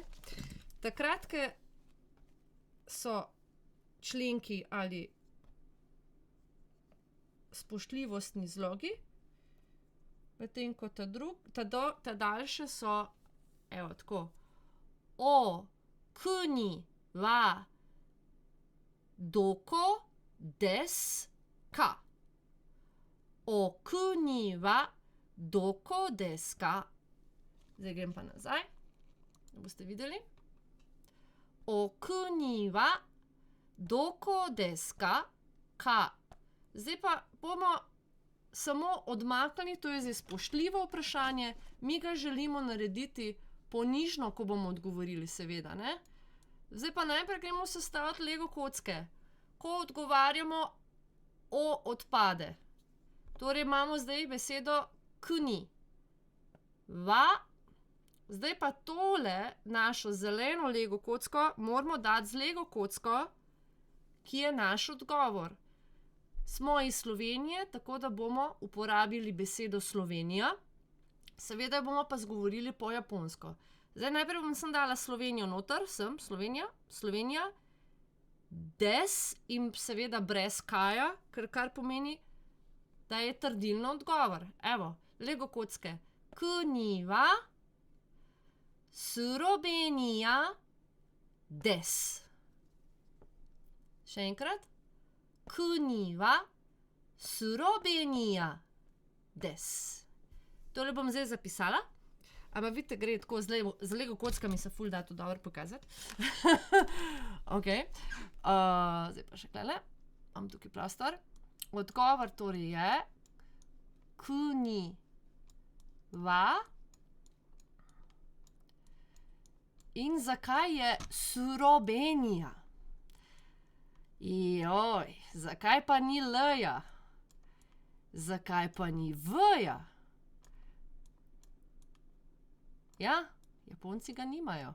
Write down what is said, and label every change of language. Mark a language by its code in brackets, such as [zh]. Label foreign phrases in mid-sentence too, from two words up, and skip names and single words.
[sl] Ta kratke so členki ali spoštljivostni zlogi, medtem ko ta daljše so, evo, tako. O, [ja] kuni, wa, doko, des, ka. O kuni wa doko desu ka? [sl] Zdaj grem pa nazaj, da boste videli. [ja] O kuni wa doko desu ka? Ka. [sl] Zdaj pa bomo samo odmaknili, to je zdaj spoštljivo vprašanje, mi ga želimo narediti ponižno, ko bomo odgovorili, seveda, ne? Zdaj pa najprej gremo sestaviti Lego kocke. Ko odgovarjamo, O odpade. Torej imamo zdaj besedo kuni. Va. Zdaj pa tole našo zeleno Lego kocko moramo dati z Lego kocko, ki je naš odgovor. Smo iz Slovenije, tako da bomo uporabili besedo Slovenija. Seveda bomo pa zgovorili po japonsko. Zdaj najprej bom sem dala Slovenijo noter, Slovenija, des in seveda brez kaja, kar pomeni, da je trdilno odgovor. Evo, Lego kocke. [ja] Kuni wa Slovenija des. [sl] Še enkrat. [ja] Kuni wa Slovenija des. [sl] Tole bom zdaj zapisala. Ampak vidite, gre tako z Lego kockami se ful da to dobro pokazati. Ok. Zdaj pa še klele. Imam tukaj prostor. Odgovor torej je [ja] kuni wa. [sl] In zakaj je Slovenija? Joj, zakaj pa ni L-ja? Zakaj pa ni V-ja? Ja, Japonci ga nimajo.